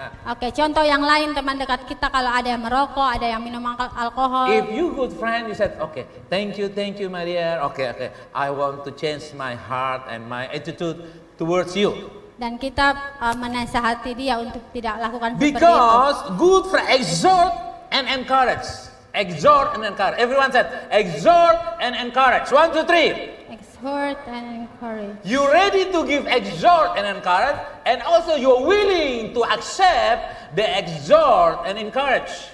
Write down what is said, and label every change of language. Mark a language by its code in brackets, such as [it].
[id] Oke, contoh yang lain teman dekat kita kalau ada yang merokok, ada yang minum alkohol. [en] If you good friend, you said, okay, thank you, my dear. Okay, I want to change my heart and my attitude towards you. [id] Dan kita menasihati dia untuk tidak lakukan seperti itu. [en] Because good friend exhort and encourage. Exhort and encourage. Everyone said, exhort and encourage. 1, 2, 3. Exhort and encourage. You ready to give exhort and encourage, and also you're willing to accept the exhort and encourage.